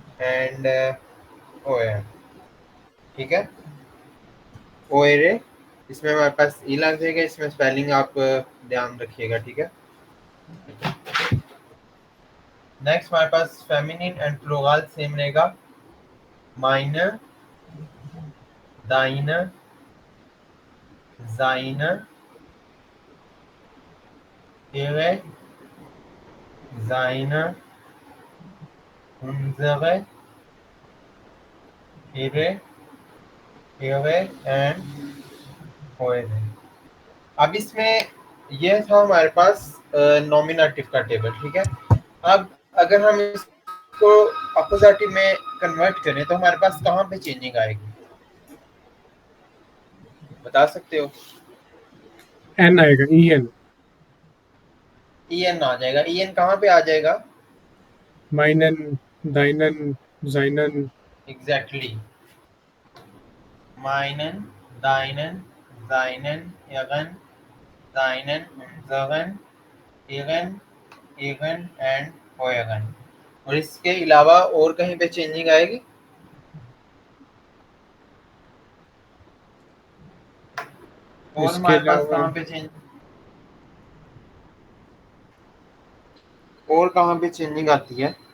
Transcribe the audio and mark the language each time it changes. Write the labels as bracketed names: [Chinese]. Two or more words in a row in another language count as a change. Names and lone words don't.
[Hindi] एंड ओया, ठीक है। ओएरे इसमें हमारे पास ई लग जाएगा, इसमें स्पेलिंग आप ध्यान रखिएगा, ठीक है। नेक्स्ट हमारे पास [English] feminine and plural [Hindi] सेम रहेगा, [German] meine, deine, seine, ihre, seine, unsere, ihre, ihre एंड eure। [Hindi] अब इसमें ये था हमारे पास नॉमिनेटिव का टेबल, ठीक है। अब अगर हम इसको अपोजिटिव में कन्वर्ट करें तो हमारे पास कहाँ पे चेंजिंग आएगी, बता सकते हो? N आएगा, EN. EN आ जाएगा। EN कहाँ पे आ जाएगा? [German] Meinen, deinen, seinen. [Hindi] एग्जैक्टली, [German] meinen, deinen, seinen, ihren, seinen, unseren, ihren, ihren एंड euren। [Hindi] और इसके अलावा और कहीं पे चेंजिंग आएगी? और इसके हमारे पास अलावा कहाँ पे चेंज, और कहाँ पे चेंजिंग आती है?